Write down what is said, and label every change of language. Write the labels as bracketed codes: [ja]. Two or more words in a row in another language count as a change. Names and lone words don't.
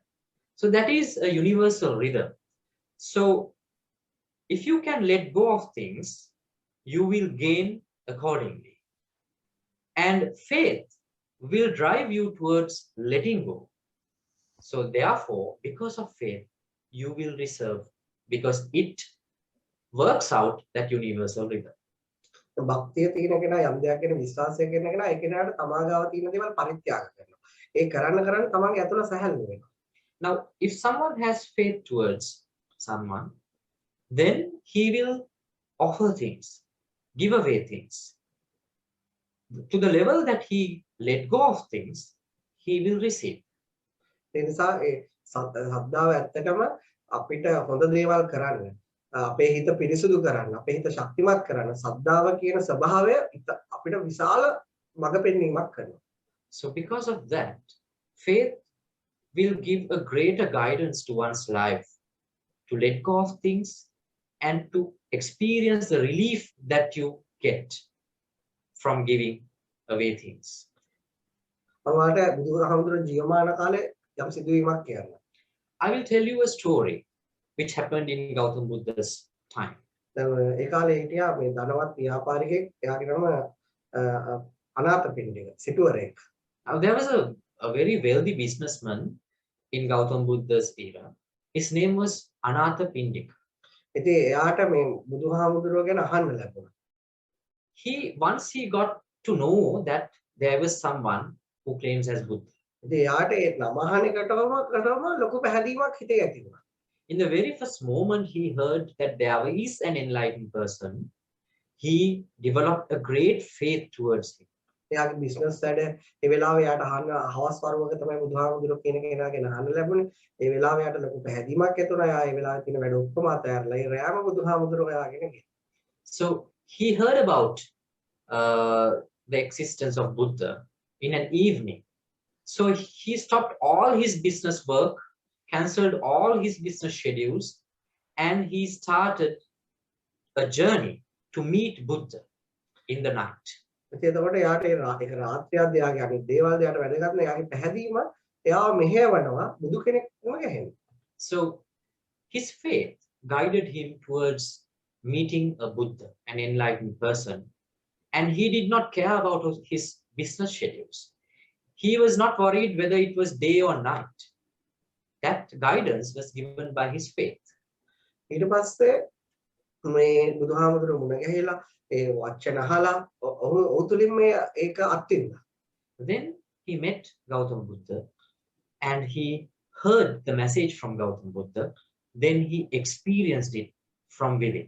[en] So that is a universal rhythm. So if you can let go of things, you will gain accordingly. And faith will drive you towards letting go. So therefore, because of faith, you will receive, because it works out that universal rhythm. [si] භක්තිය තියෙන කෙනා යම් දෙයක් ගැන විශ්වාසය කරන කෙනා ඒ කෙනාට තමාගාව තියෙන දේවල් පරිත්‍යාග කරනවා. ඒ කරන්න තමාගේ ඇතුළ සැහැල්ලු වෙනවා. [en] Now, if someone has faith towards someone, then he will offer things, give away things. To the level that he let go of things, he will receive. [si] ඒ නිසා ඒ සද්ධාව ඇත්තටම අපිට හොඳ දේවල් කරන්න, අපේ හිත පිරිසුදු කරන්න, අපේ හිත ශක්තිමත් කරන්න සද්ධාව කියන ස්වභාවය අපිට විශාල මඟ පෙන්වීමක් කරනවා. [en] So because of that, faith will give a greater guidance to one's life to let go of things and to experience the relief that you get from giving away things. [si] මමට බුදුහාමුදුරුවෝ ජීවමාන කාලේ යම් සිදුවීමක් කියන්න. [en] I will tell you a story which happened in Gautam Buddha's time. [si] දැන් ඒ කාලේ හිටියා මේ ධනවත් ව්‍යාපාරිකයෙක්, එයාගේ නම අනාථපිණ්ඩික සිටුවරයෙක්. [en] Now there was a very wealthy businessman in Gautam Buddha's era. His name was Anathapindika. [si] ඉතින් එයාට මේ බුදුහාමුදුරුවෝ ගැන අහන්න ලැබුණා. [en] Once he got to know that there was someone who claims as Buddha. [si] ඉතින් එයාට ඒ නම අහන එකටම ලොකු පැහැදීමක් හිතේ ඇති වුණා. [en] In the very first moment he heard that there is an enlightened person, he developed a great faith towards him. [si] එයාගේ බිස්නස් වැඩ ඒ වෙලාවේ එයාට අහන්න හවස් වරුවක තමයි බුදුහාමුදුරුවෝ කියන කෙනා ගැන අහන්න ලැබුණේ. ඒ වෙලාවේ එයාට ලොකු පැහැදීමක් ඇති වුණා. එයා ඒ වෙලාවේ තියෙන වැඩ ඔක්කොම අතහැරලා ඒ රෑම බුදුහාමුදුරුවෝ එයාගෙන ගියා. [en] So he heard about the existence of Buddha in an evening. So he stopped all his business work, cancelled all his business schedules, and he started a journey to meet Buddha in the night. [si] එතකොට එයාට ඒක රාත්‍රියක් එයාගේ අනිත් දේවල් එයාට වැඩගත් නෑ. එයාගේ පැහැදීම එයාව මෙහෙවනවා බුදු කෙනෙක් වුණ ගැහෙන්න. [en] So his faith guided him towards meeting a Buddha, an enlightened person, and he did not care about his business schedules. He was not worried whether it was day or night. That guidance was given by his faith. [si] ඊට පස්සේ මේ බුදුහාමුදුරුවෝ මුණ ගැහිලා ඒ වචන අහලා ඔහු තුලින් මේ ඒක අත්විඳා. [en] Then he met Gautam Buddha and he heard the message from Gautam Buddha. Then he experienced it from within.